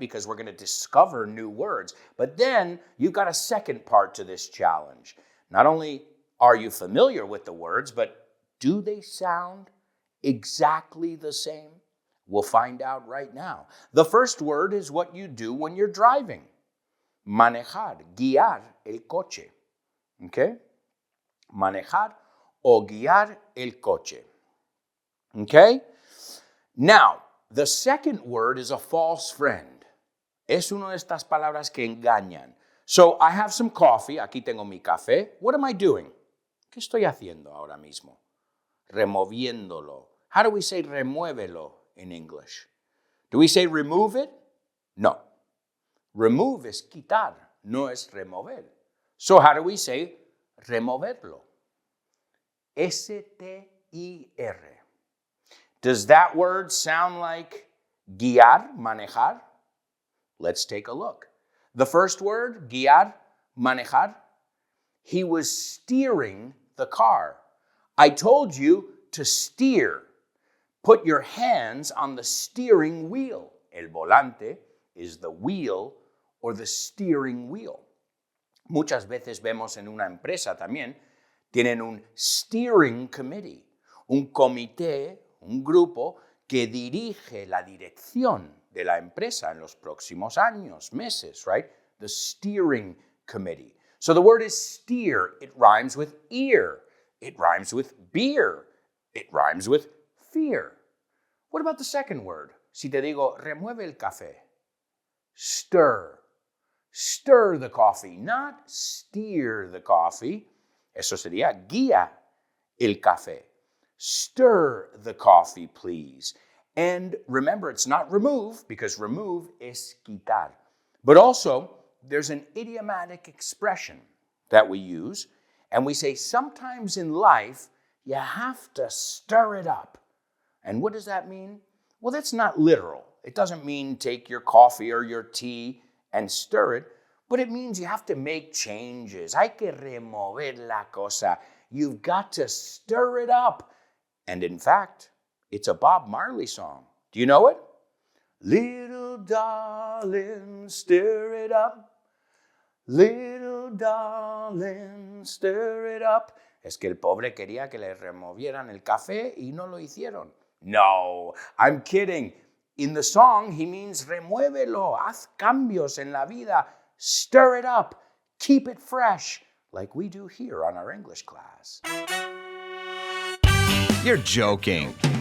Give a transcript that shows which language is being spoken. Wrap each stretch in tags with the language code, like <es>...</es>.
<en>Because we're going to discover new words. But then you've got a second part to this challenge. Not only are you familiar with the words, but do they sound exactly the same? We'll find out right now. The first word is what you do when you're driving.</en> <es>Manejar, guiar el coche. Okay? Manejar o guiar el coche.</es> <en>Okay? Now, the second word is a false friend.</en> <es>Es una de estas palabras que engañan.</es> <en>So, I have some coffee.</en> <es>Aquí tengo mi café.</es> <en>What am I doing?</en> <es>¿Qué estoy haciendo ahora mismo?</es> <en>Removiéndolo. How do we say remuévelo in English? Do we say remove it? No. Remove</en> <es>es quitar, no es remover.</es> <en>So how do we say removerlo? S-T-I-R. Does that word sound like guiar, manejar? Let's take a look. The first word, guiar, manejar, he was steering the car. I told you to steer. Put your hands on the steering wheel. El volante is the wheel or the steering wheel.</en> <es>Muchas veces vemos en una empresa también, tienen un steering committee, un comité, un grupo que dirige la dirección de la empresa en los próximos años, meses, right?</es> <en>The steering committee. So the word is steer. It rhymes with ear. It rhymes with beer. It rhymes with fear. What about the second word?</en> <es>Si te digo, remueve el café.</es> <en>Stir. Stir the coffee, not steer the coffee.</en> <es>Eso sería guía el café.</es> <en>Stir the coffee, please. And remember, it's not remove, because remove</en> <es>es quitar.</es> <en>But also, there's an idiomatic expression that we use, and we say sometimes in life, you have to stir it up. And what does that mean? Well, that's not literal. It doesn't mean take your coffee or your tea and stir it, but it means you have to make changes.</en> <es>Hay que remover la cosa.</es> <en>You've got to stir it up. And in fact, it's a Bob Marley song. Do you know it? Little darling, stir it up. Little darling, stir it up.</en> <es>Es que el pobre quería que le removieran el café y no lo hicieron.</es> <en>No, I'm kidding. In the song, he means</en> <es>remuévelo, haz cambios en la vida,</es> <en>stir it up, keep it fresh, like we do here on our English class. You're joking.</en>